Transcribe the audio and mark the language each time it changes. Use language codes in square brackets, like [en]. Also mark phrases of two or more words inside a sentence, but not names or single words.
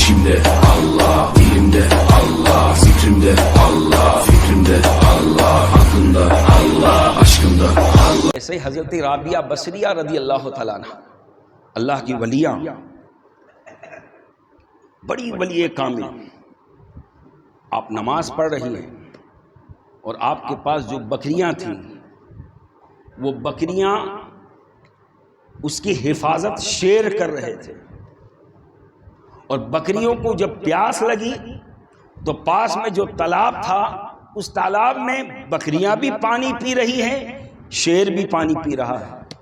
[tr] Dilimde Allah, dilimde Allah, zikrimde Allah, fikrimde Allah, aklımda Allah, aşkımda Allah. [ur] ایسے ہی حضرت رابعہ بصریہ رضی اللہ تعالیٰ عنہ، اللہ کی ولیاں، بڑی ولی کامل. آپ نماز پڑھ رہی ہیں اور آپ کے پاس جو بکریاں تھیں وہ بکریاں اس کی حفاظت شیر کر رہے تھے، اور بکریوں کو جب پیاس لگی تو پاس میں جو تالاب تھا اس تالاب میں بکریاں بھی پانی پی رہی ہیں، شیر بھی پانی پی رہا ہے.